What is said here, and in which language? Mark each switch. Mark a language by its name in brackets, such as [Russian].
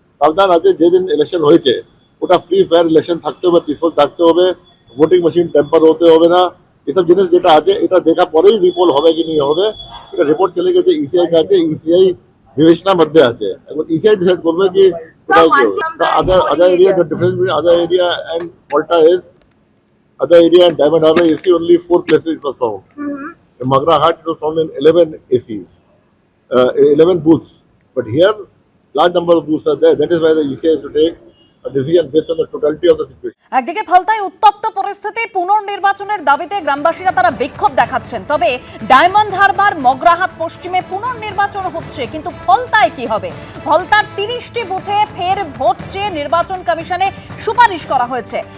[Bangla] প্রাধান আছে যেদিন ইলেকশন হয়েছে ওটা ফ্রি ফেয়ার ইলেকশন থাকতে হবে, পিসফুল থাকতে হবে, ভোটিং মেশিন টেম্পার হতে হবে না, এসব জিনিস যেটা আছে এটা দেখা পরেই রিপোল হবে কি নিয়ে হবে। এটা রিপোর্ট চলে গেছে ইসিআই কাছে, ইসিআই বিবেচনার মধ্যে আছে। এখন ইসিআই ডিসাইড করবে কি কোথায় কি হবে। [English] Other area, the difference between other area and Volta is, other area and Diamond Harbour AC only 4 places it was found. In Magarahat it was found in 11 ACs, 11 booths. But here large number of booths are there. That is why the ECI has to take a decision based on the totality of the situation. [Bangla] একদিকে ফলতায় উত্তপ্ত পরিস্থিতি, পুনর্নির্বাচনের দাবিতে গ্রামবাসীরা তারা বিক্ষোভ দেখাচ্ছেন। তবে diamond Harbour Magrahat পশ্চিমে পুনর্নির্বাচন হচ্ছে, কিন্তু ফলতায় কি হবে? ফলতার 30টি বুথে ফের ভোট চেয়ে নির্বাচন কমিশনে সুপারিশ করা হয়েছে।